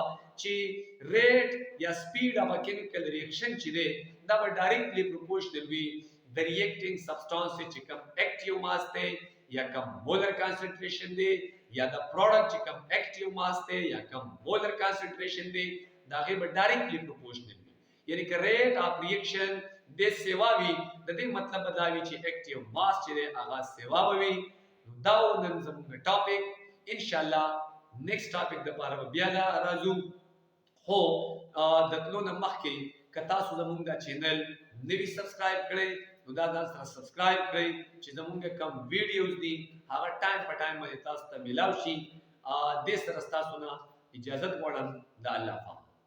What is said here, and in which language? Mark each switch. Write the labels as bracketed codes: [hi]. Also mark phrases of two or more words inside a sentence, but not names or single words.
[ps] چې ریټ یا [en] speed of a chemical reaction [ps] چې دی دا به [en] directly proportional [ps] وي د [en] reacting substance [ps] چې کوم [en] active mass [ps] دی یا کوم [en] molar concentration [ps] دی یا د پروډکټ چې کوم [en] active mass [ps] دی یا کوم [en] molar concentration [ps] دی دا غي به [en] directly proportional [ps] وي یعنی کہ [en] rate of reaction [ps] د سیوا وی د دې مطلب دا وی چې [en] active mass [ps] چې هغه سیوا وي دا نن زموږ ټاپک [ar] ان شاء الله [en] next topic [ps] د پاره بیا راځو هو د تلو نه مخکې کتا سو زموږ دا چینل نوی سبسکرایب کړئ نو دا سره سبسکرایب کړئ چې زموږ کوم ویډیوز دي هغه ټایم په ټایم باندې تاسو ته ملاوي شي د سره تاسو نه اجازه غواړم د الله پاک